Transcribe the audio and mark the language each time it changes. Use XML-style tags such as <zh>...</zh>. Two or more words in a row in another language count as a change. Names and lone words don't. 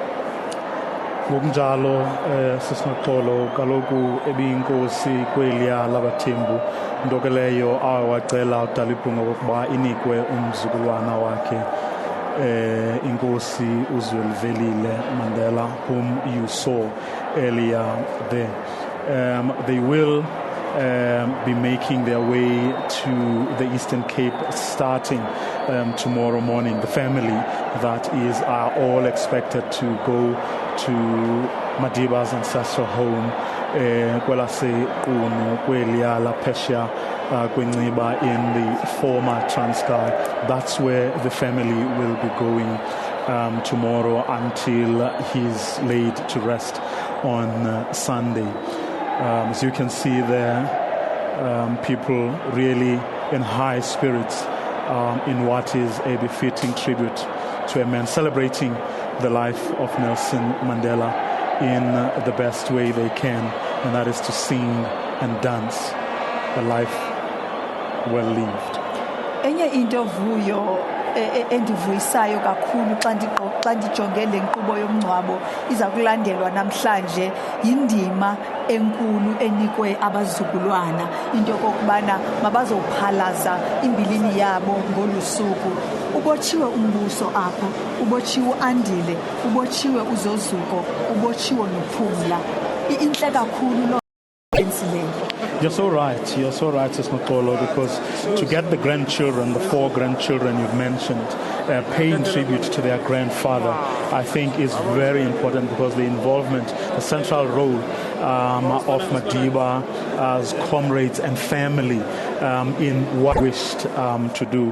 <xh>ngokunjalo sisinoxolo kaloku ebiyinkosi kweliya labathembu nto ke leyo awacela udalibhunga kokuba inikwe umzukulwana wakhe inkosi uZwelivelile Mandela,</xh> <en>whom you saw earlier there. They will be making their way to the Eastern Cape starting tomorrow morning. The family that is are all expected to go to Madiba's ancestral home</en> <xh>kwelase Qunu kweliya lapesha kwenciba</xh> <en>in the former Transkei. That's where the family will be going tomorrow until he's laid to rest on Sunday. As you can see there, people really in high spirits in what is a befitting tribute to a man, celebrating the life of Nelson Mandela in the best way they can, and that is to sing and dance a life well lived.</en> <xh>Enye into vuyo endivuyisayo kakhulu xa ndijonge le nkqubo yomngcwabo iza kulandelwa namhlanje yindima enkulu enikwe abazukulwana into kokubana mabazophalaza imbilini yabo ngolusuku. Ubotshiwe umbuso apho, ubotshiwe uAndile, ubotshiwe uZozuko, ubotshiwe noPhumla. Inhle kakhulu lo</xh> <en>You're so right, Sisnoxolo, because to get the grandchildren, the 4 grandchildren you've mentioned, paying tribute to their grandfather, I think is very important because the involvement, the central role of Madiba as comrades and family in what he wished to do.</en>